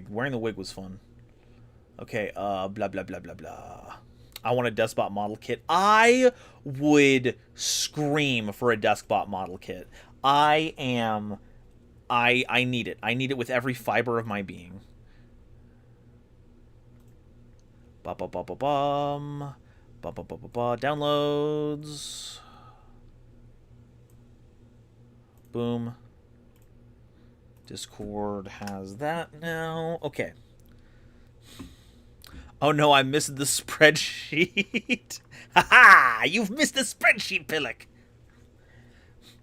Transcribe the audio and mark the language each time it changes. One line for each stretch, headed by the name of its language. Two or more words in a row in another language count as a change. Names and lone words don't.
English: Wearing the wig was fun. Okay, blah, blah, blah, blah, blah. I want a Deskbot model kit. I would scream for a Deskbot model kit. I need it. I need it with every fiber of my being. Ba-ba-ba-ba-bum. Ba-ba-ba-ba-ba. Downloads. Boom. Discord has that now. Okay. Oh no, I missed the spreadsheet. Haha! You've missed the spreadsheet, Pillock.